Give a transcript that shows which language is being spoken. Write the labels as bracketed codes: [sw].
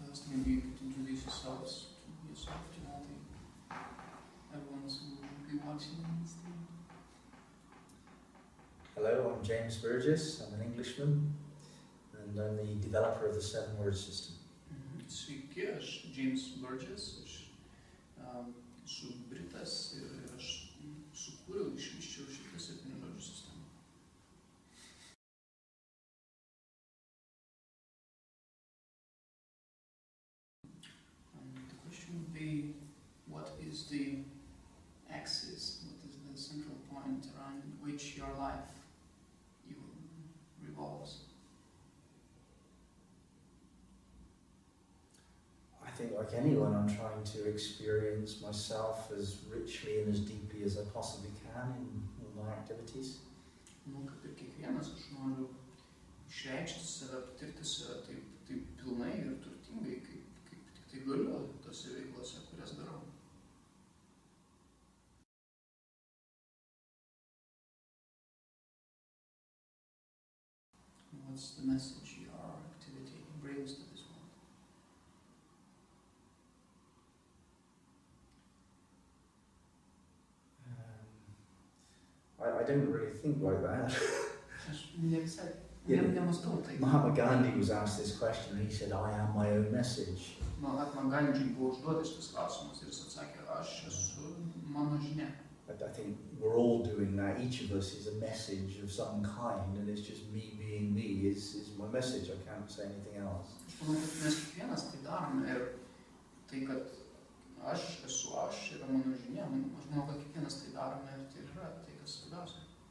[en] maybe you could introduce yourself to all everyone who will be watching this thing. Hello, I'm Džeimsas Burgesas. I'm an Englishman, and I'm the developer of the 7-word system. [lt] Sveiki, aš Džeimsas Burgesas, esu Britas ir aš sukūriau, išvyščiau šitą 7-žodžių sistemą. [en] The question would be, what is the axis, what is the central point around which your life revolves? I think, like anyone, I'm trying to experience myself as richly and as deeply as I possibly can in all my activities. [lt] Kaip ir kiekvienas, aš noriu išreikšti save, patirti save taip pilnai ir turtingai, kaip tik tai galiu tose veiklose, kurias darau. [en] What's the message your activity brings to this world? I don't really think like that. Yeah. Mahatma Gandhi was asked this question and he said, I am my own message. [lt] Mahatma Gandhi buvo užduotas šis klausimas ir jis atsakė, aš esu mano žinia. [en] I think we're all doing that. Each of us is a message of some kind, and it's just me being me is my message. I can't say anything else. [lt] Aš manau, kad mes kiekvienas tai darome ir tai, kad aš esu aš, yra mano žinia. Aš manau, kad kiekvienas tai darome ir tai yra tai, kas svarbiausia.